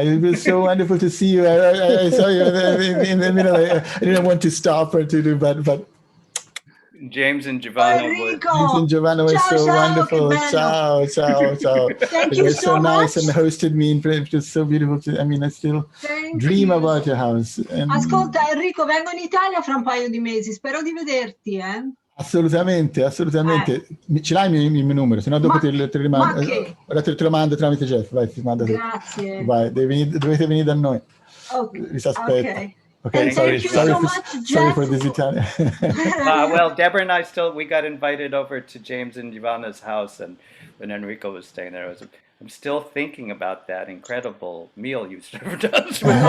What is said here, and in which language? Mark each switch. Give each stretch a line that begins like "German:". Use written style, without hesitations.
English: It was so wonderful to see you. I saw you in the middle. I didn't want to stop her to do, but James and Giovanna. James and Giovanna were so wonderful.
Italian: Ciao.
English: Thank You you were so nice much. and hosted me. It was so beautiful. I still dream about your house.
Italian: Ascolta Enrico, vengo in Italia fra un paio di mesi, spero di vederti, eh? Assolutamente. Ce l'hai il mio numero, se no dopo te lo mando tramite Jeff. Vai, ti mando. Grazie. Vai, dovete venire da noi. Vi aspetto. Okay,
English: sorry for this Italian. Well, Deborah and I we got invited over to James and Giovanna's house, and when Enrico was staying there, I'm still thinking about that incredible meal you served us.